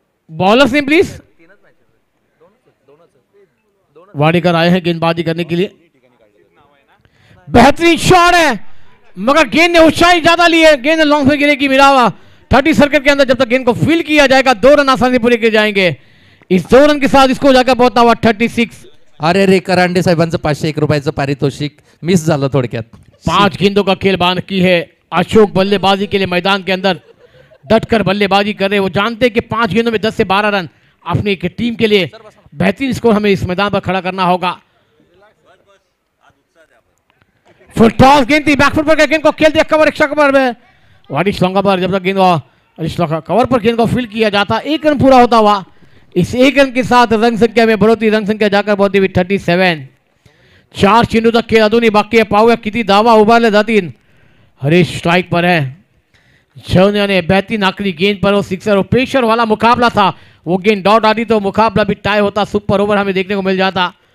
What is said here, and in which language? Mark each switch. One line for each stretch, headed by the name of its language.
Hindi: Bowlers ने please, Wadekar आए हैं गेंदबाजी करने के लिए। बेहतरीन शॉट है, मगर गेंद ने ऊंचाई ज्यादा ली है, गेंद लॉन्ग में गिरेगी मिरावा 30 सर्कल के अंदर। जब तक गेंद को फील किया जाएगा 2 रन आसानी पूरे किए जाएंगे। इस 2 रन के साथ इसको जाकर पहुंचता हुआ 36।
Marathi: अरे रे, करांडे साहेबांचं 501 रुपयाचं पारितोषिक मिस झालं थोडक्यात।
Hindi: 5 गेंदों का खेल बाकी है। अशोक बल्लेबाजी के लिए मैदान के अंदर डटकर बल्लेबाजी कर रहे, वो जानते हैं कि 5 गेंदों में 10 से 12 रन अपनी एक टीम के लिए बेहतरीन स्कोर हमें इस मैदान पर खड़ा करना होगा। फुल टॉस गेंद थी, बैकफुट पर गेंद को खेल दिया, कवर एक्स्ट्रा कवर में वाडिश लॉन्गा पर। जब तक गेंद कवर पर गेंद को फील्ड किया जाता, 1 रन पूरा होता हुआ। इस 1 रन के साथ रन संख्या में बढ़ोतरी, रन संख्या जाकर पहुंची हुई 37।
Marathi: 4 चेंडू तक खेळ अजूनही बाकी आहे, पाहूया किती धावा उभारल्या जातील।
Hindi: हरीश स्ट्राइक पर है, ने बेहतरीन आखिरी गेंद पर वो सिक्सर, प्रेशर वाला मुकाबला था, वो गेंद डॉट आती तो मुकाबला भी टाई होता, सुपर ओवर हमें देखने को मिल जाता।